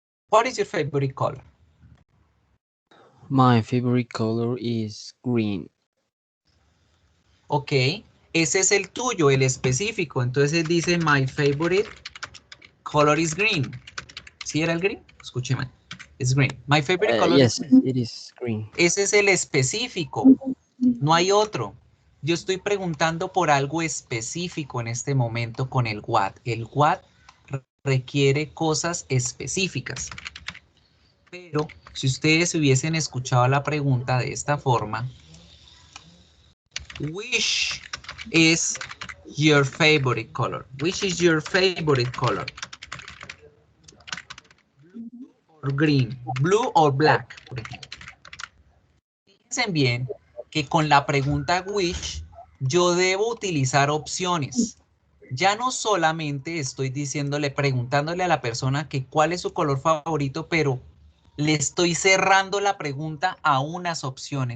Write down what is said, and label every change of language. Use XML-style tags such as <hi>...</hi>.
<en>What is your favorite color? My favorite color is green.</en> <es>Ok, ese es el tuyo, el específico. Entonces dice,</es> <en>my favorite color is green.</en> <es>¿Sí era el green? Escúcheme.</es> <en>Es green. My favorite color Yes, is green. it is green.</en> <es>Ese es el específico. No hay otro. Yo estoy preguntando por algo específico en este momento con el what. El what requiere cosas específicas. Pero si ustedes hubiesen escuchado la pregunta de esta forma,</es> <en>which is your favorite color? Which is your favorite color? Green, blue or black,</en> <es>por ejemplo. Fíjense bien que con la pregunta which yo debo utilizar opciones. Ya no solamente estoy preguntándole a la persona que cuál es su color favorito, pero le estoy cerrando la pregunta a unas opciones.</es>